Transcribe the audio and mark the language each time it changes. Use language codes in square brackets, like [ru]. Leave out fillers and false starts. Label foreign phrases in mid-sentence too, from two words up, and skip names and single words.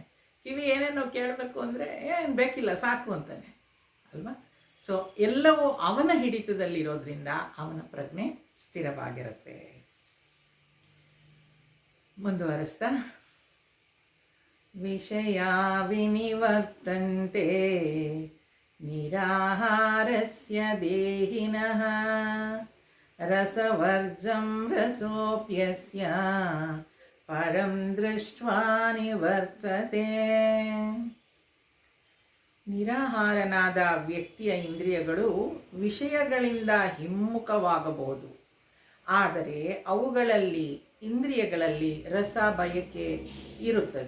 [kn] ಕಿವಿ ಏನೇನೋ ಕೇಳಬೇಕು ಅಂದರೆ ಏನು ಬೇಕಿಲ್ಲ, ಸಾಕು ಅಂತಾನೆ ಅಲ್ವಾ. ಸೊ ಎಲ್ಲವೂ ಅವನ ಹಿಡಿತದಲ್ಲಿರೋದ್ರಿಂದ ಅವನ ಪ್ರಜ್ಞೆ ಸ್ಥಿರವಾಗಿರುತ್ತೆ. [sa] ಮುಂದುವರಿಸ್ತಾ, ವಿಷಯ ವಿನಿವರ್ತಂತೆ ನಿರಾಹಾರಸ್ಯ ದೇಹಿನಃ ರಸವರ್ಜಂ ರಸೋಪ್ಯಸ್ಯ ಪರಂ ದೃಷ್ಟ್ವಾ ನಿವರ್ತತೆ. [kn] ನಿರಾಹಾರನಾದ ವ್ಯಕ್ತಿಯ ಇಂದ್ರಿಯಗಳು ವಿಷಯಗಳಿಂದ ಹಿಮ್ಮುಖವಾಗಬಹುದು. ಆದರೆ ಇಂದ್ರಿಯಗಳಲ್ಲಿ ರಸ ಬಯಕೆ ಇರುತ್ತದೆ.